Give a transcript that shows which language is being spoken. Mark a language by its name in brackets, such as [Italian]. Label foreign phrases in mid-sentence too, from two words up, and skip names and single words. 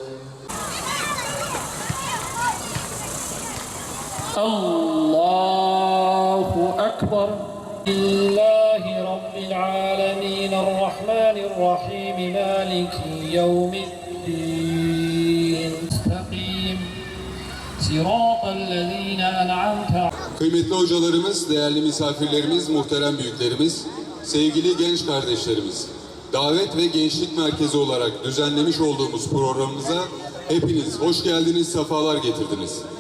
[Arabic] الله أكبر. لله رب العالمين الرحمن الرحيم مالك يوم الدين استقيم صراط الذين أنعمت. [Turkish] Kıymetli hocalarımız, değerli misafirlerimiz, muhterem büyüklerimiz, sevgili genç kardeşlerimiz, davet ve gençlik merkezi olarak düzenlemiş olduğumuz programımıza hepiniz hoş geldiniz, sefalar getirdiniz.